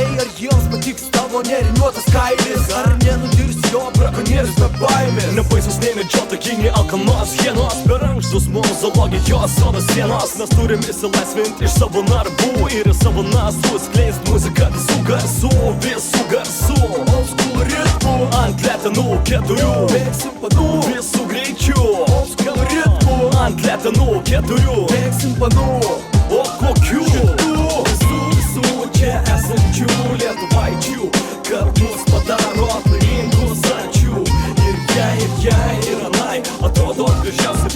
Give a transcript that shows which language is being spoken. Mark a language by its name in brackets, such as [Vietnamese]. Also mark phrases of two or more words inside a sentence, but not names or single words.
[Lithuanian] Ar jiems patiks tavo neriniuotas kailis? Ar nenudirs jo brakonierius be baimės? Nebaisus nei medžiotojai, nei alkanos hienos. Per ankštus mums zoologijos sodo sienos. Mes turim įsilaisvinti iš savo narvų ir iš savo nasrų skleist muziką visų garsų, visų garsų. [English] Old school ritmų [Lithuanian] ant letenų keturių, bėgsim panų visų greičių. [English] Old school ritmų [Lithuanian] ant letenų keturių, bėgsim panų o kokių? Visų čia esančių lietuvaičių, kad mus padaro laimingus, ačiū. Ir jai ir anai atrodo gražiausia.